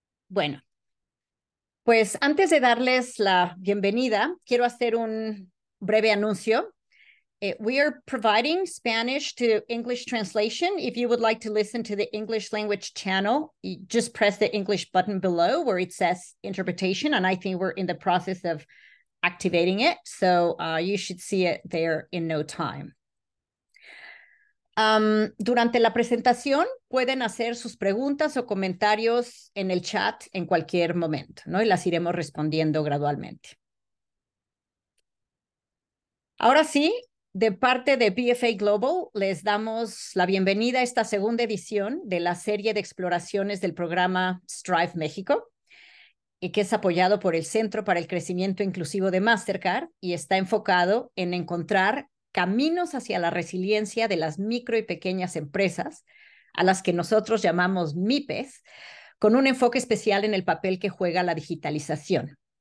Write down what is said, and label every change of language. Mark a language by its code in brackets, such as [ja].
[es] Bueno, pues antes de darles la bienvenida, quiero hacer un breve anuncio. [en] We are providing Spanish to English translation. If you would like to listen to the English language channel, you just press the English button below where it says interpretation. And I think we're in the process of activating it. So you should see it there in no time. [es] Durante la presentación pueden hacer sus preguntas o comentarios en el chat en cualquier momento, ¿no? Y las iremos respondiendo gradualmente. Ahora sí, de parte de BFA Global, les damos la bienvenida a esta segunda edición de la serie de exploraciones del programa Strive México, y que es apoyado por el Centro para el Crecimiento Inclusivo de Mastercard y está enfocado en encontrar caminos hacia la resiliencia de las micro y pequeñas empresas, a las que nosotros llamamos MIPES, con un enfoque especial en el papel que juega la digitalización.